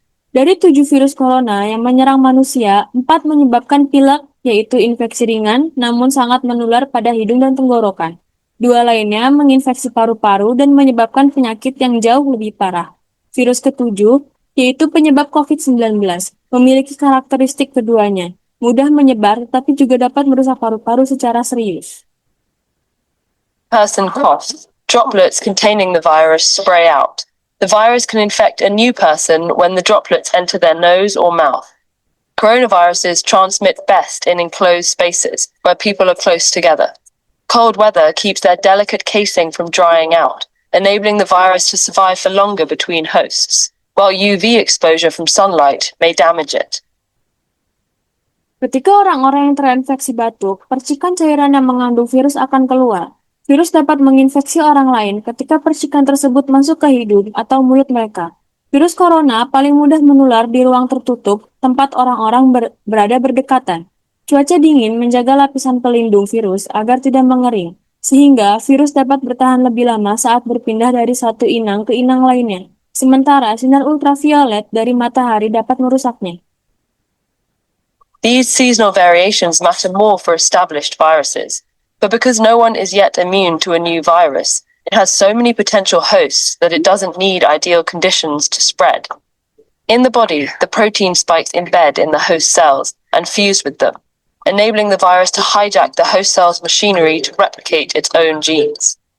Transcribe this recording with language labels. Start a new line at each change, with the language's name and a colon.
Indonesian: Dari 7 virus corona yang menyerang manusia, 4 menyebabkan pilek, yaitu infeksi ringan, namun sangat menular pada hidung dan tenggorokan. 2 lainnya menginfeksi paru-paru dan menyebabkan penyakit yang jauh lebih parah. Virus ketujuh, yaitu penyebab COVID-19, memiliki karakteristik keduanya, mudah menyebar tapi juga dapat merusak paru-paru secara serius.
English: person coughs, droplets containing the virus spray out. The virus can infect a new person when the droplets enter their nose or mouth. Coronaviruses transmit best in enclosed spaces where people are close together. Cold weather keeps their delicate casing from drying out, enabling the virus to survive for longer between hosts, while UV exposure from sunlight may damage it.
Indonesian: Ketika orang-orang yang terinfeksi batuk, percikan cairan yang mengandung virus akan keluar. Virus dapat menginfeksi orang lain ketika percikan tersebut masuk ke hidung atau mulut mereka. Virus corona paling mudah menular di ruang tertutup, tempat orang-orang berada berdekatan. Cuaca dingin menjaga lapisan pelindung virus agar tidak mengering, sehingga virus dapat bertahan lebih lama saat berpindah dari satu inang ke inang lainnya. Sementara sinar ultraviolet dari matahari dapat merusaknya.
English: These seasonal variations matter more for established viruses, but because no one is yet immune to a new virus, it has so many potential hosts that it doesn't need ideal conditions to spread. In the body, the protein spikes embed in the host cells and fuse with them, enabling the virus to hijack the host cell's machinery to replicate its own genes.